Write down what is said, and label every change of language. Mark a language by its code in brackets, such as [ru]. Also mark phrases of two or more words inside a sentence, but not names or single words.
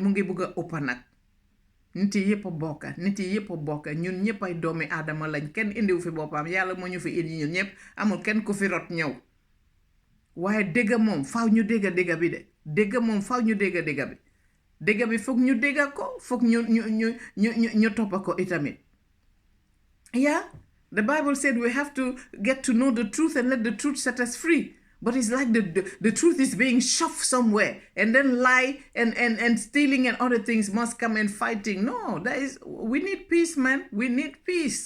[wo] mu ngi bëgg a ëppa nag nit yi yëpp a bokka ñun ñëpp ay doomi aadama lañ kenn indiw fi boppam yàlla moo ñu fi indi ñun ñëpp amul kenn ku fi rot ñëw waaye dégga moom faaw ñu dégga bi de dégga moom faaw ñu dégga bi dégga bi foog ñu dégga ko foog ñu toppa ko itamit [en] the Bible said we have to get to know the truth and let the truth set us free. But it's like the truth is being shoved somewhere, and then lie and stealing and other things must come and fighting. No, we need peace, man. We need peace.